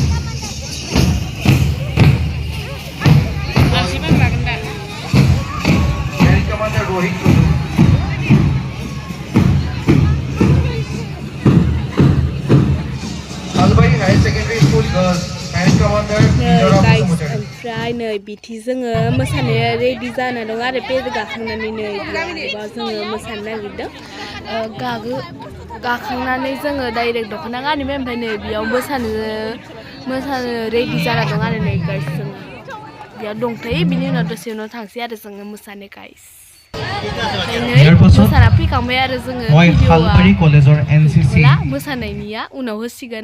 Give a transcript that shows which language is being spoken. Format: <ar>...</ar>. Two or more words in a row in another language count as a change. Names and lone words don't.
<en>Commander Rohit Tudu. Halbari Higher Secondary School Girls Parade Commander</en> <brx>ओमफ्राय नै बिथि जोङो मोसानो रेडि जाना दं आरो पेरेड गाखांनानै नै बेयाव जोङो मोसानो नागिरदों गाखांनानै जोङो डाइरेक्ट दख'ना गानबाय ओमफ्राय नै बेयाव मोसानो रेडि जाना दं आरो नै गाइस जोङो बेयाव दंथ'यो बिनि उनाव दसे उनाव थांसै आरो जोङो मोसानो गाइस मोसाना फैखांबाय आरो जोङो भिडिअआ मोसानायनिया उनाव होसिगोन</brx>